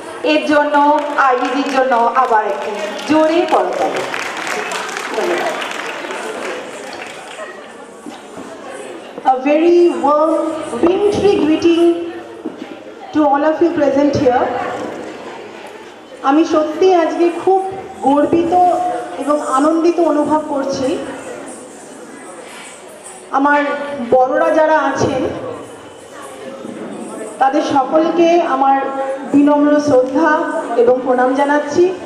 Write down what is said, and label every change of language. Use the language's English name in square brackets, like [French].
[Bangla] এর জন্য আইভিজির জন্য আবার একটু জোরে করতালি। ধন্যবাদ। [English] A very warm wintry greeting to all of you present here. [Bangla] আমি সত্যি আজকে খুব গর্বিত এবং আনন্দিত অনুভব করছি। আমার বড়রা যারা আছেন তাদের সকলকে আমার বিনম্র শ্রদ্ধা এবং প্রণাম জানাচ্ছি।